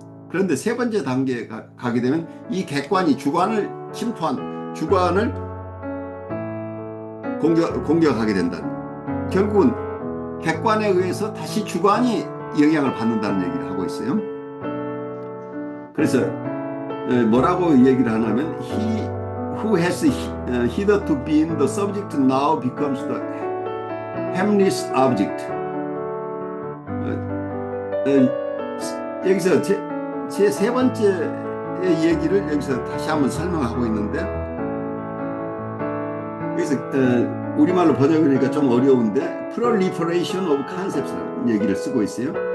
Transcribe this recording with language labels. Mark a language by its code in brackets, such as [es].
[ko] 그런데 세 번째 단계에 가게 되면 이 객관이 주관을 침투한, 주관을 공격하게 된다. 결국은 객관에 의해서 다시 주관이 영향을 받는다는 얘기를 하고 있어요. 그래서 뭐라고 얘기를 하냐면 [en] He who has hitherto been the subject now becomes the harmless object. [ko] 여기서 제 세 번째 얘기를 여기서 다시 한번 설명하고 있는데, 여기서 우리말로 번역하니까 좀 어려운데 [en] proliferation of concepts [ko] 라는 얘기를 쓰고 있어요.